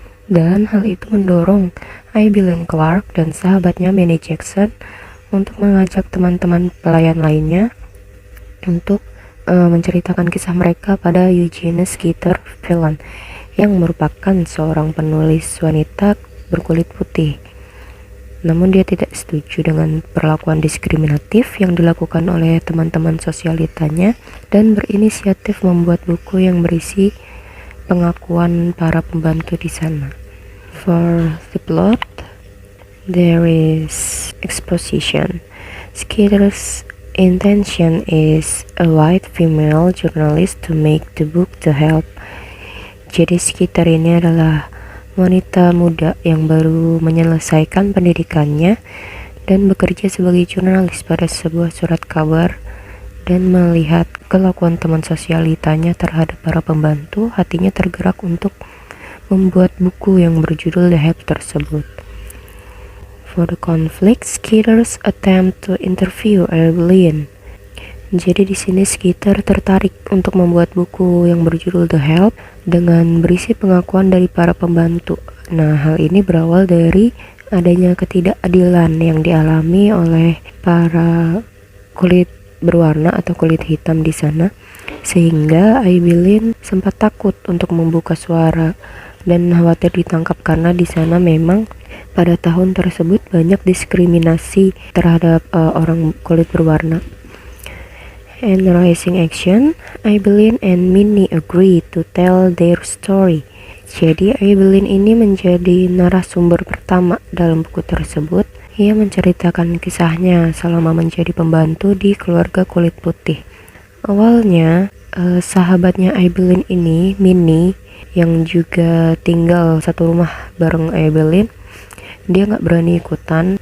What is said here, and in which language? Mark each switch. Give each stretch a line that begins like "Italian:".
Indonesian: Dan hal itu mendorong Aibileen Clark dan sahabatnya Minnie Jackson untuk mengajak teman-teman pelayan lainnya untuk menceritakan kisah mereka pada Eugene Skeeter Phelan yang merupakan seorang penulis wanita berkulit putih. Namun dia tidak setuju dengan perlakuan diskriminatif yang dilakukan oleh teman-teman sosialitanya dan berinisiatif membuat buku yang berisi pengakuan para pembantu di sana.
English: For the plot, there is exposition. Skeeter's intention is a white female journalist to make the book The Help.
Indonesian: Jadi Skeeter ini adalah wanita muda yang baru menyelesaikan pendidikannya dan bekerja sebagai jurnalis pada sebuah surat kabar, dan melihat kelakuan teman sosialitanya terhadap para pembantu, hatinya tergerak untuk membuat buku yang berjudul The Help tersebut.
English: For the conflict, Skeeter's attempt to interview Aibileen.
Indonesian: Jadi di sini Skeeter tertarik untuk membuat buku yang berjudul The Help dengan berisi pengakuan dari para pembantu. Nah, hal ini berawal dari adanya ketidakadilan yang dialami oleh para kulit berwarna atau kulit hitam di sana, sehingga Aibileen sempat takut untuk membuka suara dan khawatir ditangkap karena di sana memang pada tahun tersebut banyak diskriminasi terhadap orang kulit berwarna.
English: And rising action, Aibileen and Minnie agree to tell their story.
Indonesian: Jadi Aibileen ini menjadi narasumber pertama dalam buku tersebut. Ia menceritakan kisahnya selama menjadi pembantu di keluarga kulit putih. Awalnya, sahabatnya Aibileen ini, Minnie, yang juga tinggal satu rumah bareng Aibileen, dia gak berani ikutan.